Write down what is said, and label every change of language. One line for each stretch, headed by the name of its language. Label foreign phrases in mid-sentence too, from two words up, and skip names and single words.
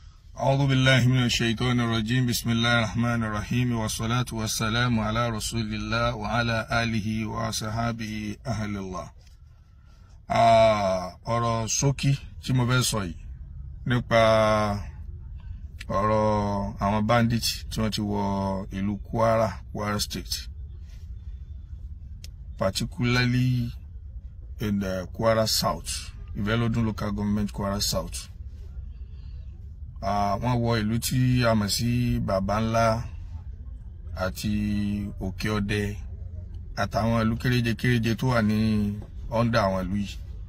Arabic: أعوذ بالله من الشيطان الرجيم بسم الله الرحمن الرحيم والصلاة والسلام على رسول الله وعلى آله وصحابه أهل الله.
Yoruba: ọ̀rọ̀ ṣókí tí mo fẹ́ sọ yìí nípa ọ̀rọ̀ àwọn bandit tí wọ́n ti wọ ìlú Kwara State,
English: particularly in the Kwara South, Ivelodun local government, Kwara South.
Yoruba: Wọ́n wọ ìlú tí a mọ̀ sí Babanla àti Òkè Ọdẹ àtàwọn ìlú kéréje tó wà ní under àwọn ìlú yìí.